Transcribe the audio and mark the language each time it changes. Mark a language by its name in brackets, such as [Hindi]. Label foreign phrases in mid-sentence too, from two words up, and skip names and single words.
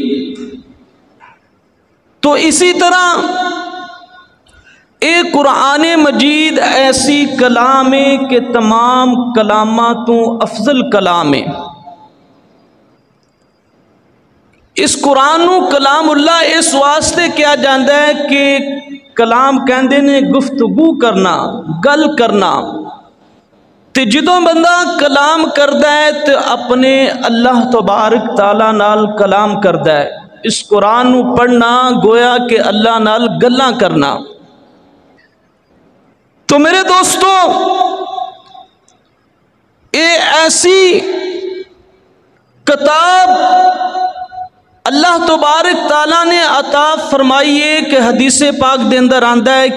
[Punjabi] تو اسی طرح اے قرآن مجید ایسی کلام ہے کہ تمام کلاماتوں افضل کلام ہے۔ اس قرآن کلام اللہ اس واسطے کیا جاندا ہے کہ کلام کہندے نے گفتگو کرنا، گل کرنا، تے جدوں بندہ کلام کردا ہے تے اپنے اللہ تبارک تعالیٰ نال کلام کردا ہے۔ اس قرآن پڑھنا گویا کہ اللہ نال گلاں کرنا۔ تو میرے دوستو، اے ایسی کتاب اللہ تبارک تعالیٰ نے عطا فرمائی ہے کہ حدیث پاک دے اندر آندا ہے